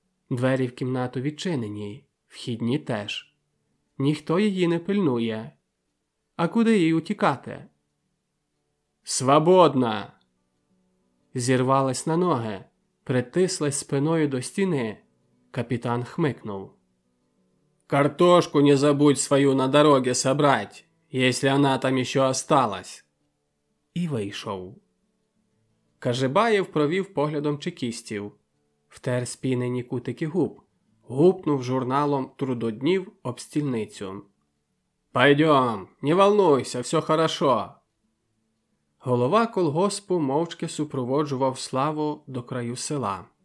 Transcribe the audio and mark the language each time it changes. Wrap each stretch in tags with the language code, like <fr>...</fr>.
<uk>Двері в кімнату відчинені, вхідні теж. Ніхто її не пильнує. А куди їй утікати?</uk> <ru>«Свободна!»</ru> <uk>Зірвалась на ноги, притислась спиною до стіни. Капітан хмикнув.</uk> <ru>«Картошку не забудь свою на дороге собрать, если она там еще осталась!»</ru> <uk>І вийшов. Кажибаєв провів поглядом чекістів, втер спінені кутики губ, гупнув журналом трудоднів об стільницю.</uk> <ru>«Пойдем, не волнуйся, все хорошо».</ru> <uk>Голова колгоспу мовчки супроводжував Славу до краю села.</uk>